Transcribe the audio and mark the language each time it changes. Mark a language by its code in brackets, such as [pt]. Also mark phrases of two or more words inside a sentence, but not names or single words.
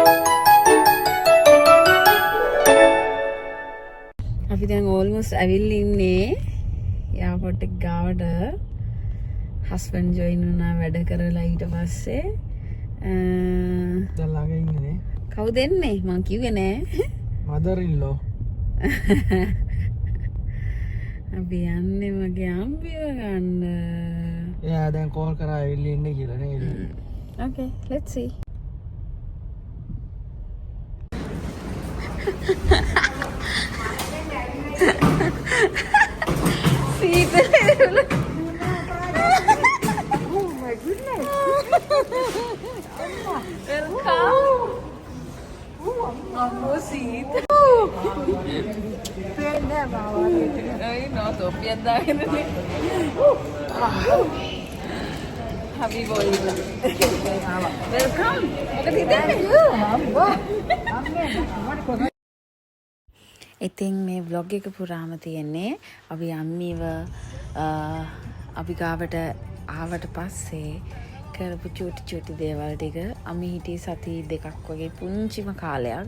[si] අපි දැන් ඕල්මෝස්ට් ඇවිල්ලා ඉන්නේ එයාපෝට් එක ගාවට. හස්බන්ඩ් ජොයින් වුණා වැඩ කරලා ඊට පස්සේ දැන් ළඟ ඉන්නේ. කවුද එන්නේ? මං කිව්වේ නෑ. [en] mother in law. [si] අපි යන්නේ මගේ අම්බිව ගන්න. එයා දැන් කෝල් කරා ඇවිල්ලා ඉන්නේ කියලා නේද? [en] Okay, let's see. Oh my goodness. Welcome. Ammo seat. Ay, no, Sophia dahin ni. Happy boy. Welcome. [si] ඉතින් මේ vlog එක පුරාම තියෙන්නේ අපි අම්මීව අපි ගාවට ආවට පස්සේ කරපු චූටි දේවල් ටික. අම්මි හිටියේ සති 2ක් වගේ පුංචිම කාලයක්.